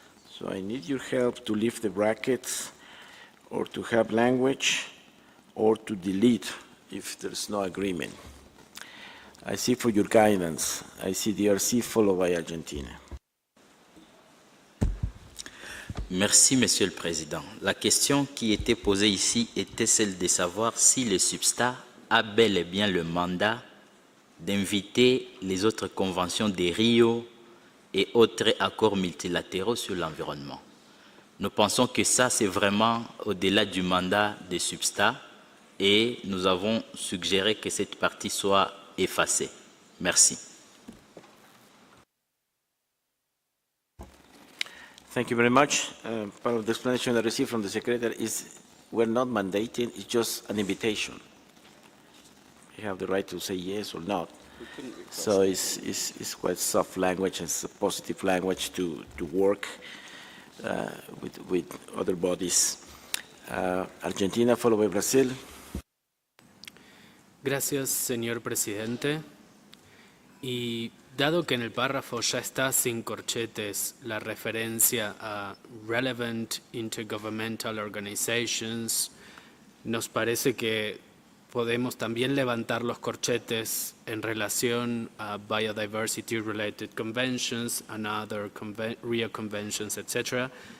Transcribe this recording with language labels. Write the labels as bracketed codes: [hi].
[en] So I need your help to lift the brackets, or to have language, or to delete if there's no agreement. I see for your guidance. I see DRC followed by Argentina. [fr] Merci, Monsieur le Président. La question qui était posée ici était celle de savoir si le SBSTA a bel et bien le mandat d'inviter les autres conventions des Rio et autres accords multilatéraux sur l'environnement. Nous pensons que ça, c'est vraiment au-delà du mandat des SBSTA et nous avons suggéré que cette partie soit effacée. Merci. [en] Thank you very much. Part of the explanation I received from the Secretary is we're not mandating, it's just an invitation. You have the right to say yes or not. So it's quite soft language, it's a positive language to work with other bodies. Argentina, followed by Brazil. [es] Gracias, señor presidente. Y dado que en el párrafo ya está sin corchetes la referencia a [en] relevant intergovernmental organizations, [es] nos parece que podemos también levantar los corchetes en relación a [en] biodiversity-related conventions and other Rio conventions, [es] etc.,